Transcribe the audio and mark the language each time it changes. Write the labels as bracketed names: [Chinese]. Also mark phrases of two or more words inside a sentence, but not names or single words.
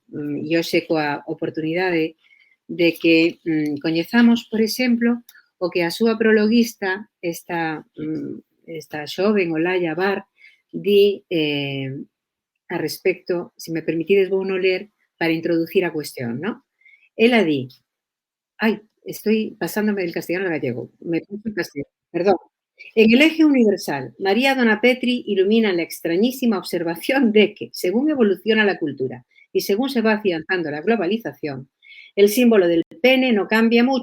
[Galician] E hoxe coa oportunidade de que coñezamos, por exemplo, o que a súa prologuista, esta esta xoven, Olaya Bar, di a respecto, se me permitides vou non ler para introducir a cuestión, ¿no? Ela di, [Spanish] ay, estoy pasándome del castellano al gallego, me paso en castellano, perdón. En el eje universal, María Dona Petri ilumina la extrañísima observación de que, según evoluciona la cultura y según se va afianzando la globalización, el símbolo del pene no cambia mucho.